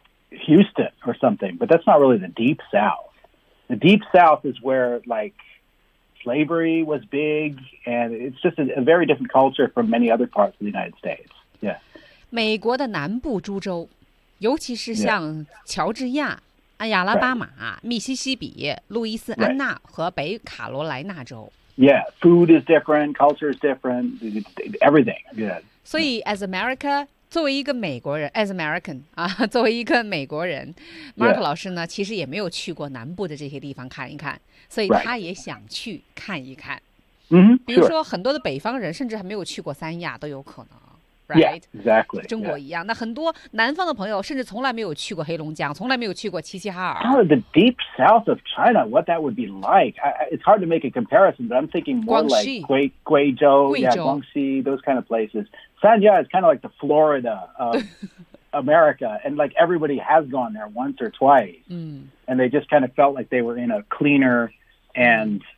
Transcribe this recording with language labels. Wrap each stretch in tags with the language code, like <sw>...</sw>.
<en>Houston or something, but that's not really the Deep South. The Deep South is where, like, slavery was big, and it's just a very different culture from many other parts of the United States. Yeah.</en> <zh>美国的南部诸州，尤其是像乔治亚、亚拉巴马、密西西比、路易斯安那和北卡罗来纳州。</zh> <en>Yeah, food is different, culture is different, everything. Yeah.</en> <zh>所以</zh> <en>as America...</en> <zh>作为一个美国人 ，</zh> <en>as American</en> <zh>啊，作为一个美国人 ，Mark、</zh> <en>yeah.</en> <zh>老师呢，其实也没有去过南部的这些地方看一看，所以他也想去看一看。</zh> <en>嗯、right. ，</en> <zh>比如说很多的北方人、 mm-hmm. 甚至还没有去过三亚都有可能 ，</zh> <en>right？ Yeah, exactly，</en> <zh>中国一样。</zh> <en>Yeah.</en> <zh>那很多南方的朋友甚至从来没有去过黑龙江，从来没有去过齐齐哈尔。</zh> <en>The deep south of China, what that would be like? It's hard to make a comparison, but I'm thinking more like Guizhou, yeah, Guangxi, those kind of places. San Diego is kind of like the Florida of America, and like everybody has gone there once or twice,、 mm. and they just kind of felt like they were in a cleaner and</en>